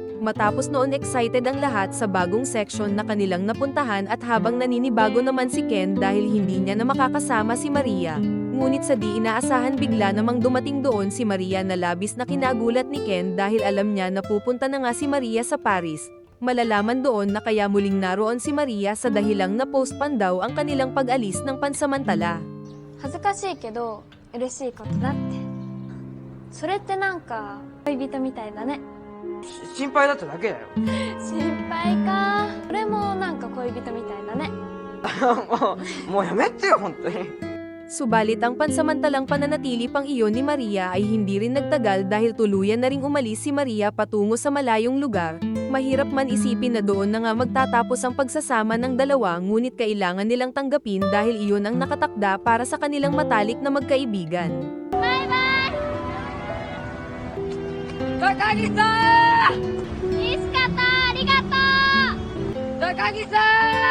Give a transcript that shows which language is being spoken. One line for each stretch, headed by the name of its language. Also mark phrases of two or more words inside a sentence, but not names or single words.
Filipino: Matapos noon excited ang lahat sa bagong section na kanilang napuntahan at habang naninibago naman si Ken dahil hindi niya na makakasama si Maria. Ngunit sa di inaasahan bigla namang dumating doon si Maria na labis na kinagulat ni Ken dahil alam niya na pupunta na nga si Maria sa Paris. Malalaman doon na kaya muling naroon si Maria sa dahilang na postpone daw ang kanilang pag-alis ng pansamantala.
Japanese: 恥ずかしいけど嬉しいことだって。それってなんか恋人みたいだね。心配だっただけだよ。心配か。俺もなんか恋人みたいだね。もうやめてよ、本当に。
Filipino: Subalit ang pansamantalang pananatili pang iyon ni Maria ay hindi rin nagtagal dahil tuluyan na ring umalis si Maria patungo sa malayong lugar. Mahirap man isipin na doon na nga magtatapos ang pagsasama ng dalawa ngunit kailangan nilang tanggapin dahil iyon ang nakatakda para sa kanilang matalik na magkaibigan.
Japanese: Takagi-san! いいしかった。ありがとう。 Takagi-san!